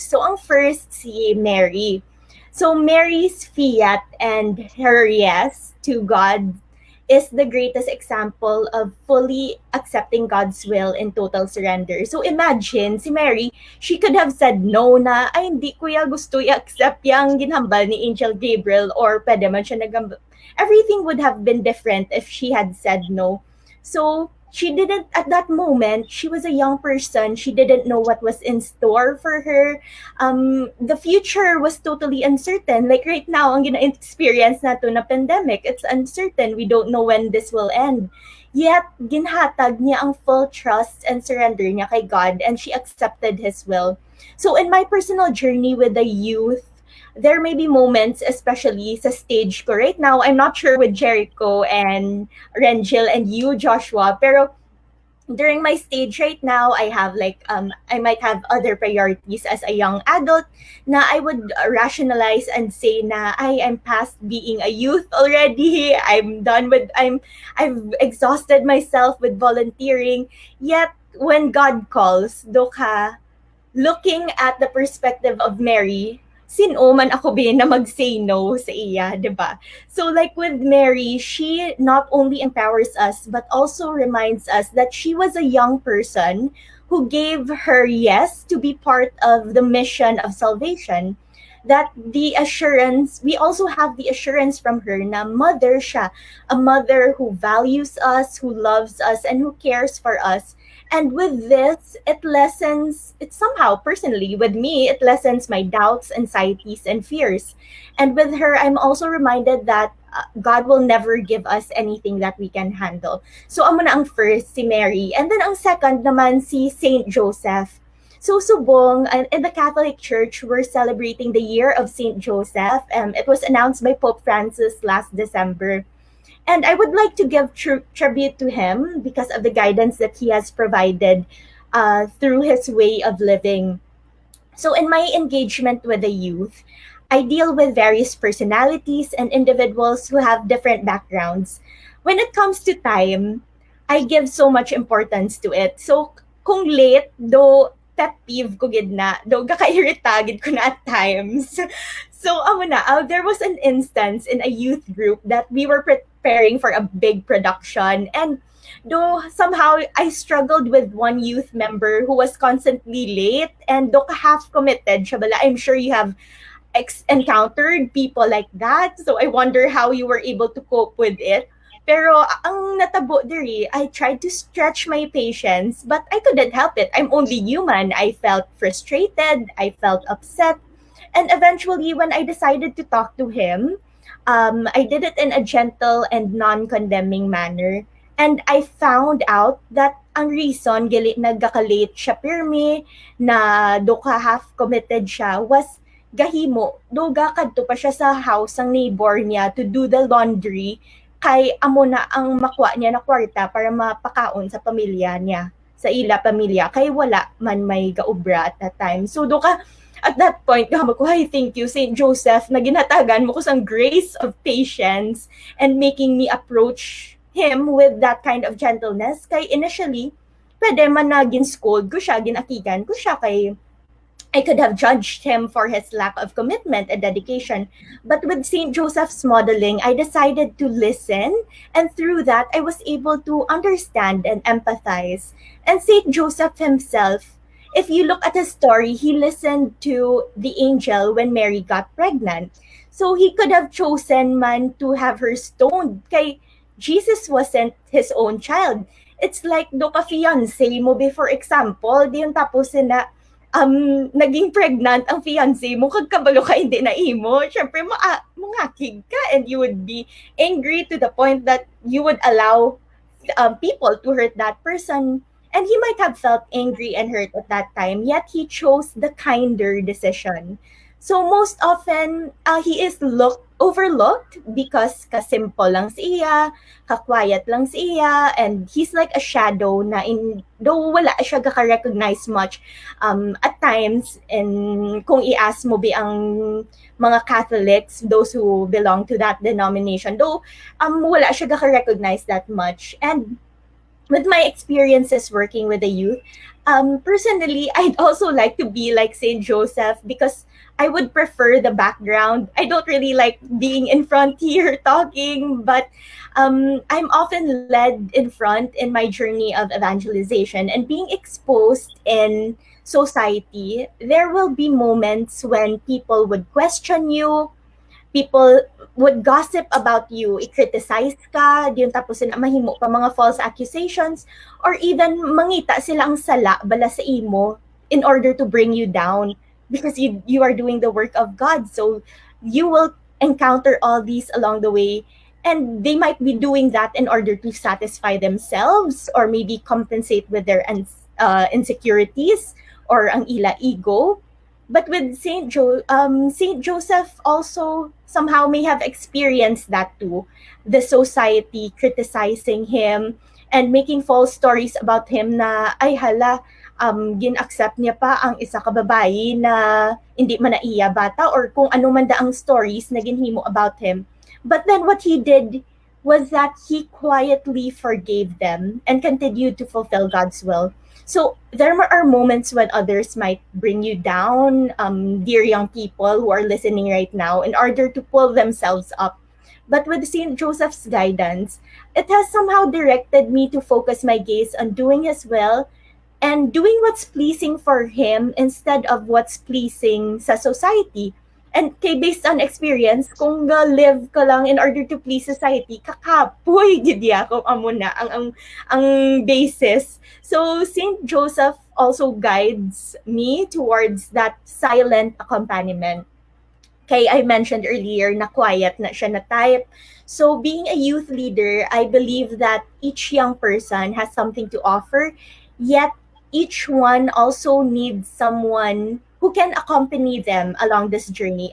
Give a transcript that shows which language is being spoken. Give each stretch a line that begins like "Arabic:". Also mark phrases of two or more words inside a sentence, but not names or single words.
Hiligaynon: So ang first, si Mary.
English: So Mary's fiat and her yes to God is the greatest example of fully accepting God's will in total surrender.
Hiligaynon: So imagine, si Mary,
English: she could have said no
Hiligaynon: na, ay hindi ko gusto i-accept yung ginhambal ni Angel Gabriel or pwede man siya nagambal.
English: Everything would have been different if she had said no. So she didn't, at that moment, she was a young person. She didn't know what was in store for her. The future was totally uncertain. Like right now,
Hiligaynon: ang gina-experience nato na pandemic,
English: it's uncertain. We don't know when this will end. Yet,
Hiligaynon: ginhatag niya ang
English: full trust
Hiligaynon: and surrender niya kay God,
English: and she accepted His will. So in my personal journey with the youth, there may be moments, especially
Hiligaynon: sa stage ko
English: right now. I'm not sure with Jericho and Rengel and you, Joshua, pero during my stage right now, I have I might have other priorities as a young adult na I would rationalize and say na I'm past being a youth already. I've exhausted myself with volunteering. Yet when God calls, doka, looking at the perspective of Mary,
Hiligaynon: sino man ako na mag-say no sa iya, di ba?
English: So like with Mary, she not only empowers us, but also reminds us that she was a young person who gave her yes to be part of the mission of salvation. That the assurance, we also have the assurance from her na mother siya, a mother who values us, who loves us, and who cares for us. And with this, it somehow, personally, with me, it lessens my doubts, anxieties, and fears. And with her, I'm also reminded that God will never give us anything that we can handle. So,
Hiligaynon: amo na ang first, si Mary.
English: And then
Hiligaynon: ang second naman, si Saint Joseph.
English: So, subong, in the Catholic Church, we're celebrating the year of Saint Joseph. It was announced by Pope Francis last December. And I would like to give tribute to him because of the guidance that he has provided through his way of living. So in my engagement with the youth, I deal with various personalities and individuals who have different backgrounds. When it comes to time, I give so much importance to it.
Hiligaynon: So kung late, though
English: pet peeve
Hiligaynon: ko gid na, though gaka-irita gid ko na
English: at times. So there was an instance in a youth group that we were preparing for a big production, and though somehow I struggled with one youth member who was constantly late and do half committed
Hiligaynon: siya bala.
English: I'm sure you have encountered people like that, so I wonder how you were able to cope with it.
Hiligaynon: Pero ang natabo diri,
English: I tried to stretch my patience, but I couldn't help it. I'm only human. I felt frustrated, I felt upset. And eventually, when I decided to talk to him, I did it in a gentle and non-condemning manner.
Hiligaynon: And I found out that ang reason gali nagka-late siya pirmi na do ka half committed siya was gahimo do kadto pa siya sa house ng neighbor niya
English: to do the laundry
Hiligaynon: kay amo na ang makuha niya na kwarta para mapakaon sa pamilya niya sa ila pamilya kay wala man may gaubra
English: at that time. So
Hiligaynon: do ka
English: at that point,
Hiligaynon: gama ko,
English: "Hi, thank you, Saint Joseph,
Hiligaynon: na ginatagan mo ko sang
English: grace of patience and making me approach him with that kind of gentleness." Kay initially,
Hiligaynon: pwede man na gin-scold ko siya, ginakigan ko siya kay
English: I could have judged him for his lack of commitment and dedication. But with St. Joseph's modeling, I decided to listen, and through that, I was able to understand and empathize. And St. Joseph himself, if you look at his story, he listened to the angel when Mary got pregnant. So he could have chosen man to have her stoned. Kay Jesus wasn't his own child. It's like
Hiligaynon: do ka
English: fiancé mo be, for example,
Hiligaynon: di yung tapos na naging pregnant ang fiancé mo, kag kabalo ka hindi na imo, syempre mangakig ka
English: and you would be angry to the point that you would allow people to hurt that person. And he might have felt angry and hurt at that time, yet he chose the kinder decision. So most often, he is overlooked because
Hiligaynon: kasimple lang siya, ka-quiet lang siya,
English: and he's like a shadow na though
Hiligaynon: wala siya gaka-recognize
English: much at times, and
Hiligaynon: kung i-ask mo ba ang mga Catholics,
English: those who belong to that denomination, though
Hiligaynon: wala siya gaka-recognize
English: that much. And with my experiences working with the youth, personally, I'd also like to be like Saint Joseph because I would prefer the background. I don't really like being in front here talking, but I'm often led in front in my journey of evangelization and being exposed in society. There will be moments when people would question you, people would gossip about you,
Hiligaynon: i-criticize ka, di yung tapos na mahimo pa mga
English: false accusations, or even
Hiligaynon: mangita sila ang sala bala sa imo
English: in order to bring you down because you are doing the work of God. So you will encounter all these along the way, and they might be doing that in order to satisfy themselves or maybe compensate with their insecurities or
Hiligaynon: ang ila ego.
English: But with Saint Joseph also somehow may have experienced that too. The society criticizing him and making false stories about him
Hiligaynon: na ay hala, gin-accept niya pa ang isa ka babae na hindi man na iya bata or kung ano man da ang stories na ginhimo about him.
English: But then what he did was that he quietly forgave them and continued to fulfill God's will. So there are moments when others might bring you down, dear young people who are listening right now, in order to pull themselves up. But with St. Joseph's guidance, it has somehow directed me to focus my gaze on doing his will and doing what's pleasing for him instead of what's pleasing sa society. And kay based on experience,
Hiligaynon: kung live ka lang
English: in order to please society,
Hiligaynon: kakapoy gid ako amo na ang basis.
English: So Saint Joseph also guides me towards that silent accompaniment. Kay I mentioned earlier na quiet
Hiligaynon: na siya na
English: type. So being a youth leader, I believe that each young person has something to offer, yet each one also needs someone who can accompany them along this journey.